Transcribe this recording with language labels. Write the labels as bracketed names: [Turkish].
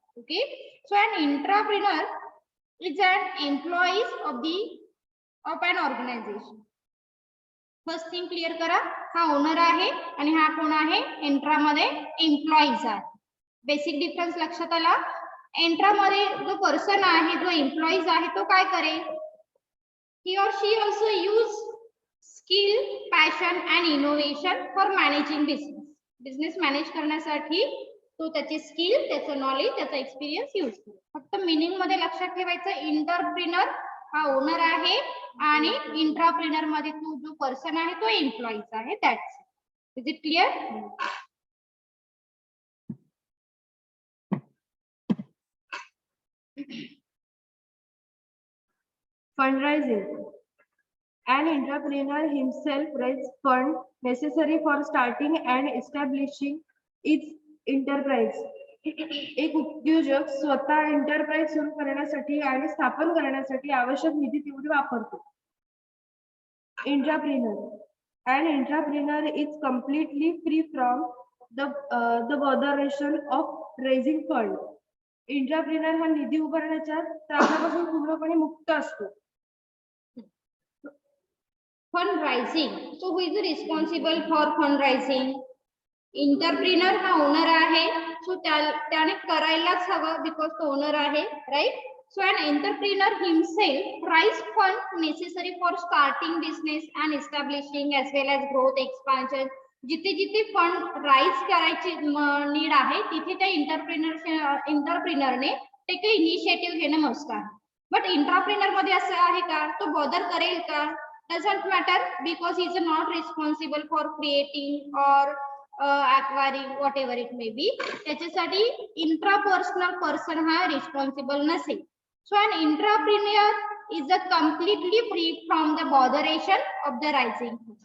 [English] Okay, so an intrapreneur is an employees of an organization. First thing clear [Marathi] करा, हा owner आहे आणि हा कोण आहे एंट्रा मध्ये एम्प्लॉईज आहे. बेसिक डिफरन्स लक्षात आला. एंट्रा मध्ये जो पर्सन आहे, जो एम्प्लॉईज आहे, तो काय करेल, [English] he or she also use skill, passion and innovation for managing business. [Marathi] Business manage करण्यासाठी तो त्याचे स्किल, त्याचं नॉलेज, त्याचा एक्सपिरियन्स यूज करेल. फक्त मीनिंग मध्ये लक्षात ठेवायचं, इंटरप्रिनर हा ओनर आहे आणि इंट्राप्रिनर मध्ये तो जो पर्सन आहे तो एम्प्लॉईज आहे. [English] That's it. Is it clear? Fundraising. An entrepreneur himself raises funds necessary for starting and establishing its enterprise. [Marathi] एक उद्योजक स्वतः एंटरप्राइज सुरू करण्यासाठी आणि स्थापन करण्यासाठी आवश्यक निधी तेवढी वापरतो. [English] Entrepreneur. An entrepreneur is completely free from the botheration of raising fund. [Marathi] Entrepreneur हा निधी उभारण्याच्या त्रासापासून पूर्णपणे मुक्त असतो. [English] Fundraising. So who is responsible for fundraising? [Marathi] Entrepreneur हा ओनर आहे, सो त्याने करायलाच हवं बिकॉज तो ओनर आहे, right. [English] So an entrepreneur himself raise fund necessary for starting business and establishing as well as growth expansion. [Marathi] जिथे जिथे फंड राइज करायची नीड आहे तिथे त्या इंटरप्रिनरने ते काही इनिशिएटिव्ह घेणं मस्ट आहे. [English] but [Marathi] इंटरप्रिनर मध्ये असं आहे का, तो बॉदर करेल का? [English] Doesn't matter because he is not responsible for creating or acquiring whatever it may be. [Marathi] त्याच्यासाठी इंट्रापर्सनल पर्सन हा रिस्पॉन्सिबल नसेल. [English] So an entrepreneur is completely free from the botheration of the rising.